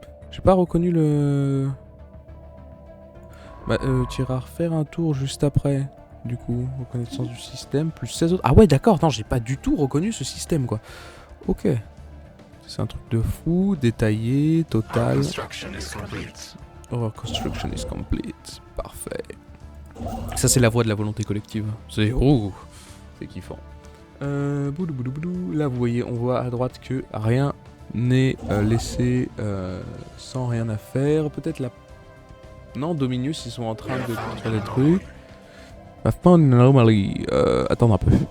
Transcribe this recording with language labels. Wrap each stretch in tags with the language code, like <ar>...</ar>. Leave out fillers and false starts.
<fr>J'ai pas reconnu le... Bah, tu iras refaire un tour juste après. Du coup, reconnaissance du système, plus 16 autres. Ah ouais, d'accord, non, j'ai pas du tout reconnu ce système, quoi. Ok. C'est un truc de fou, détaillé, total.</fr> <en>Our construction is complete.</en> <fr>Parfait. Ça, c'est la voix de la volonté collective. C'est... Oh, c'est kiffant. Boudou, boudou, boudou. Là, vous voyez, on voit à droite que rien n'est laissé sans rien à faire. Peut-être la... Non, Dominus, ils sont en train de construire des trucs. Attendre un peu.</fr>